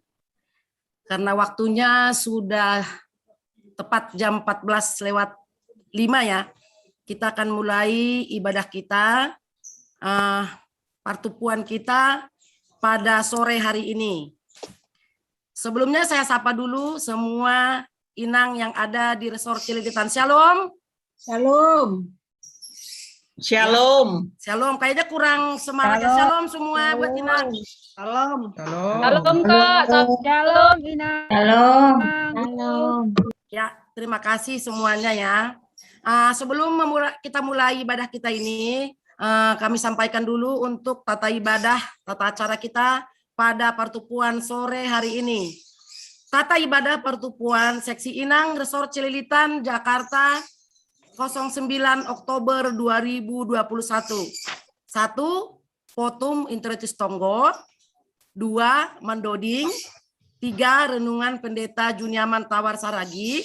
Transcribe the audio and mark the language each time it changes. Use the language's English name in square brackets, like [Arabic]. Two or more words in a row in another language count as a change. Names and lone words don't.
[Indonesian] Karena waktunya sudah tepat jam 14:05 ya. Kita akan mulai ibadah kita, pertupuan kita pada sore hari ini. Sebelumnya saya sapa dulu semua inang yang ada di Resort Cililitan. Shalom. Shalom. Shalom. Shalom. Kayaknya kurang semangat ya. Shalom semua buat inang. Shalom. Shalom Kak. Shalom Inang. Shalom. Shalom. Ya, terima kasih semuanya ya. Sebelum kita mulai ibadah kita ini, kami sampaikan dulu untuk tata ibadah, tata acara kita pada pertupuan sore hari ini. Tata ibadah pertupuan Seksi Inang Resort Cililitan, Jakarta, 09 Oktober 2021. 1. Potum Introitus Tonggo. 2. Mandoding. 3. Renungan Pendeta Juniaman Tawar Saragi.